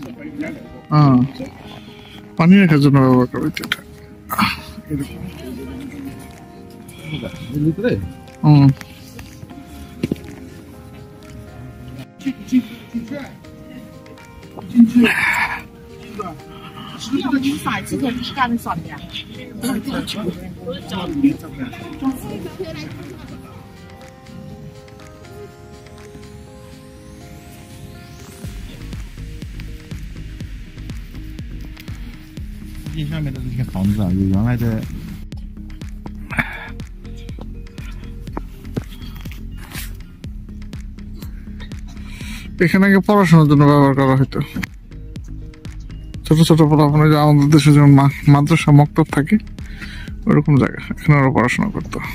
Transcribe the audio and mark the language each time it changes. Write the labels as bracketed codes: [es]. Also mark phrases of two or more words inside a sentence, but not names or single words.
[bn] পানি রাখার জন্য ব্যবহার করা হইতো এটা। ভিতরে [zh] 你甩之前是干爽的呀。这下面的这些房子啊，有原来的。 [bn] এখানে আগে পড়াশোনার জন্য ব্যবহার করা হতো। ছোট ছোট পড়াশোনা, যে আমাদের দেশে যেমন মাদ্রাসা মক্তব থাকে ওরকম জায়গা, এখানে ওরা পড়াশোনা করতো।